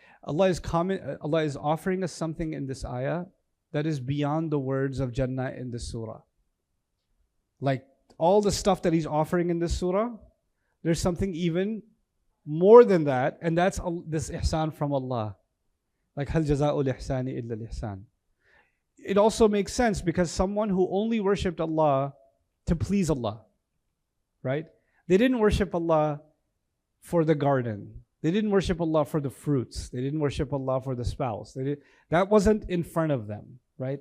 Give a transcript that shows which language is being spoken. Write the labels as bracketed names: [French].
[English] Allah is offering us something in this ayah that is beyond the words of Jannah in this surah. Like all the stuff that He's offering in this surah, there's something even more than that, and that's this ihsan from Allah. Like [Arabic] هَلْ جَزَاءُ الْإِحْسَانِ إِلَّا الْإِحْسَانِ. [English] It also makes sense because someone who only worshipped Allah to please Allah, right? They didn't worship Allah for the garden. They didn't worship Allah for the fruits. They didn't worship Allah for the spouse. That wasn't in front of them, right?